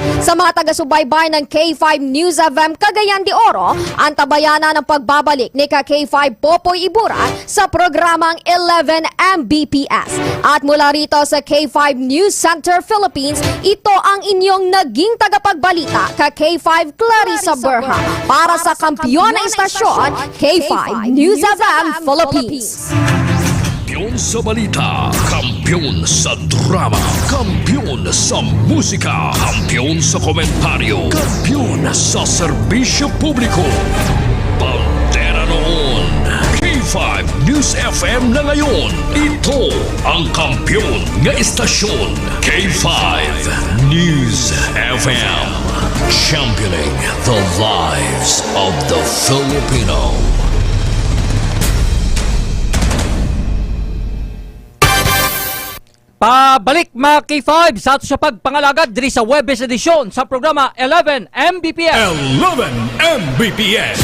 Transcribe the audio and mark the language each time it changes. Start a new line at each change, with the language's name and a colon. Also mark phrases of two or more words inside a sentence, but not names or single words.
Filipino: Sa mga taga-subaybay ng K5 News FM Cagayan de Oro, ang tabayanan ng pagbabalik ni K5 Popoy Ibura sa programang 11 Mbps. At mula rito sa K5 News Center Philippines, ito ang inyong naging tagapagbalita K5 Clarissa Berha para sa kampiyon na istasyon K5 News FM Philippines. Kampiyon sa balita, kampiyon sa drama, kampiyon sa musika, kampiyon sa komentaryo, kampiyon sa serbisyo publiko. Pantera noon, K5 News FM na ngayon. Ito ang kampiyon nga istasyon, K5 News FM.
English: Championing the lives of the Filipino.
Cebuano: Pabalik mga K5 sa ato sa pagpangalagad diri sa Webes edisyon sa programa 11 Mbps. 11 Mbps.